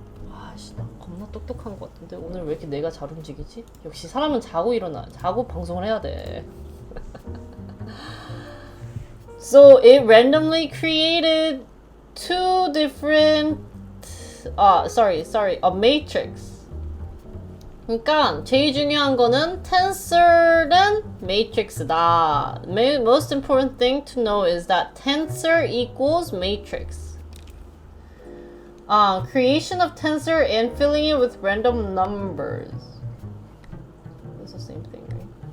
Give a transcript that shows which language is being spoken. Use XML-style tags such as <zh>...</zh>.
<ko>아씨, 나 겁나 똑똑한 것 같은데 오늘 왜 이렇게 내가 잘 움직이지? 역시 사람은 자고 방송을 해야 돼.</ko> <en>So it randomly created two different a matrix.</en> <ko>그러니까 제일 중요한 거는 tensor는 matrix다.</ko> <en>Most important thing to know is that tensor equals matrix. Creation of tensor and filling it with random numbers. It's the same thing, right?</en>